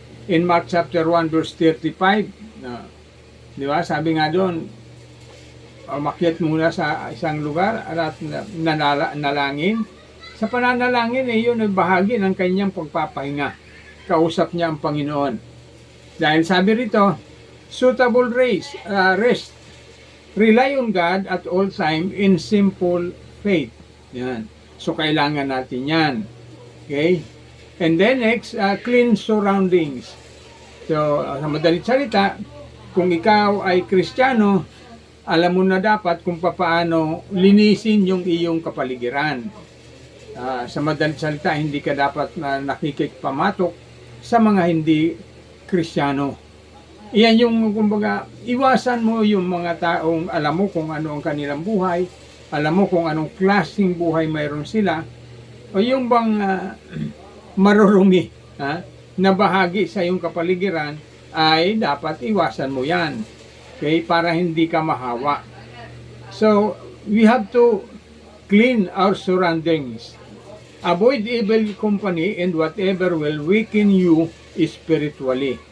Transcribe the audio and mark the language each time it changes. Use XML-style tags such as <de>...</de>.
<en>In Mark chapter 1 verse 35,</en> <tl>di ba? Sabi nga doon, umakyat muna sa isang lugar at nalangin. Sa pananalangin eh, yun ay bahagi ng kanyang pagpapahinga. Kausap niya ang Panginoon. Dahil sabi rito,</tl> <en>suitable rest. Rely on God at all time in simple faith.</en> <tl>Yan. So, kailangan natin yan. Okay?</tl> <en>And then next, clean surroundings.</en> <tl>So, sa madaling salita, kung ikaw ay Kristiyano, alam mo na dapat kung paano linisin yung iyong kapaligiran. Sa madaling salita, hindi ka dapat nakikipamatok sa mga hindi Kristiyano. Iyan yung, kumbaga, iwasan mo yung mga taong alam mo kung ano ang kanilang buhay, alam mo kung anong klaseng buhay mayroon sila, o yung bang marurumi na bahagi sa iyong kapaligiran, ay dapat iwasan mo yan. Okay? Para hindi ka mahawa.</tl> <en>So, we have to clean our surroundings. Avoid evil company and whatever will weaken you spiritually.</en>